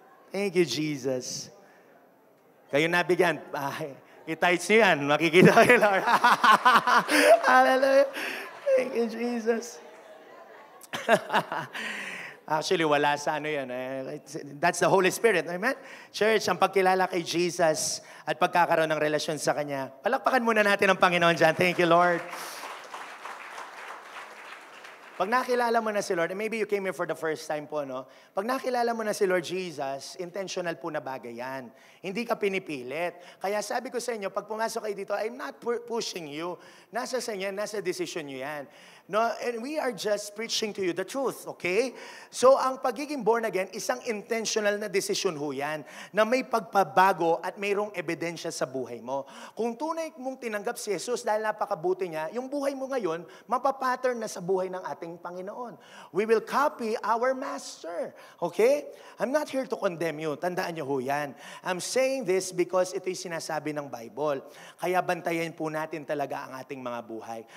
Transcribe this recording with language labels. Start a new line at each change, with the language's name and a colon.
English: Thank you, Jesus.
Filipino: Kayo nabigyan. I-tights nyo yan. Makikita kayo, Lord. Hallelujah.
English: Thank you, Jesus. Actually,
Filipino: wala sa yan.
English: That's the Holy Spirit. Amen?
Filipino: Church, ang pagkilala kay Jesus at pagkakaroon ng relasyon sa Kanya. Palakpakan muna natin ang Panginoon dyan.
English: Thank you, Lord.
Filipino: Pag nakilala mo na si Lord,
English: and maybe you came here for the first time po, no?
Filipino: Pag nakilala mo na si Lord Jesus, intentional po na bagay yan. Hindi ka pinipilit. Kaya sabi ko sa inyo, pag pumasok kayo dito,
English: I'm not pushing you.
Filipino: Nasa sa inyo, nasa decision nyo yan.
English: No, and we are just preaching to you the truth, okay?
Filipino: So, ang pagiging born again, isang intentional na decision ho yan, na may pagpabago at mayroong ebidensya sa buhay mo. Kung tunay mong tinanggap si Jesus dahil napakabuti niya, yung buhay mo ngayon, mapapattern na sa buhay ng ating Panginoon.
English: We will copy our Master, okay? I'm not here to condemn you.
Filipino: Tandaan niyo ho yan.
English: I'm saying this because
Filipino: ito'y sinasabi ng
English: Bible.
Filipino: Kaya bantayan po natin talaga ang ating mga buhay.